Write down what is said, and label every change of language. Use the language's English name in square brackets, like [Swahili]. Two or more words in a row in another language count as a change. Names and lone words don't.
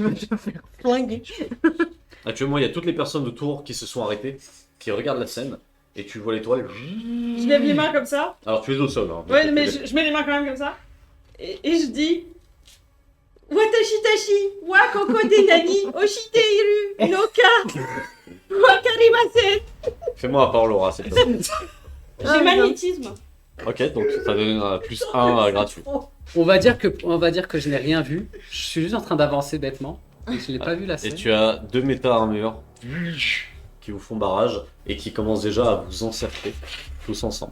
[French] Tu vas te faire flinguer. Actuellement, il y a toutes les personnes autour qui se sont arrêtées, qui regardent la scène, et tu vois l'étoile. Je lève les mains comme ça. Alors tu es au sol. Hein, Ouais, mais je mets les mains quand même comme ça. Et je dis [Japanese] 私 たし は ここ で 何 を している のか 分かりません. [French] Fais-moi un parole Laura, c'est toi. J'ai magnétisme. Ok, donc ça donne un plus 1 gratuit. On va dire que je n'ai rien vu. Je suis juste en train d'avancer bêtement. Et je n'ai pas vu la Et scène. tu as deux méta-armures qui vous font barrage et qui commencent déjà à vous encercler tous ensemble.